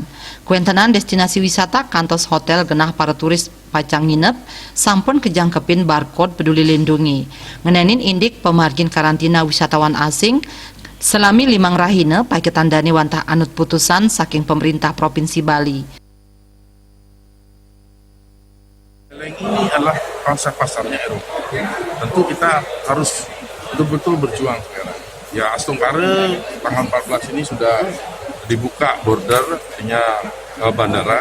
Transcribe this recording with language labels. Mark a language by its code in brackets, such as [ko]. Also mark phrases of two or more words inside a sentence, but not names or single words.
[ban] Kuentenan destinasi wisata kantos hotel genah para turis pacang nginep sampun kejangkepin barcode peduli lindungi. Ngenenin indik pemargin karantina wisatawan asing selami 5 rahina pai ketandani wantah anut putusan saking pemerintah Provinsi Bali. [id] Ini adalah pasar-pasarnya Eropa. Tentu kita harus betul-betul berjuang sekarang. Ya, Astungkare tanggal 14 ini sudah dibuka bordernya bandara.